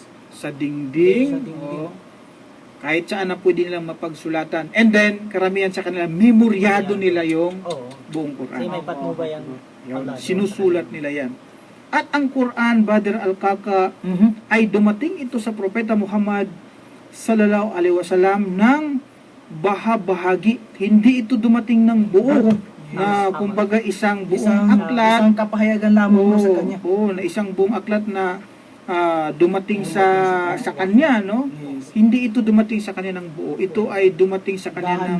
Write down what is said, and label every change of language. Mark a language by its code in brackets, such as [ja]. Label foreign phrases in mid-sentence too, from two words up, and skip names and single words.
[tl] sa dingding, Sa dingding. o kahit saan na pwede nilang mapagsulatan. [en] And then, [tl] karamihan sa kanila, memoryado nila yung Oo. buong Quran. Kasi may patnubay ang Yun, Allah. sinusulat nila yan. At ang Quran, Brother Alkaka, ay dumating ito sa Propeta Muhammad [ar] صلى الله عليه وسلم [tl] ng bahagi. Hindi ito dumating ng buo na kumbaga isang buong aklat. Isang kapahayagan lamang mo sa kanya. Oo, na isang buong aklat na dumating sa kanya, no? Yes. Hindi ito dumating sa kanya ng buo. Ito ay dumating sa kanya ng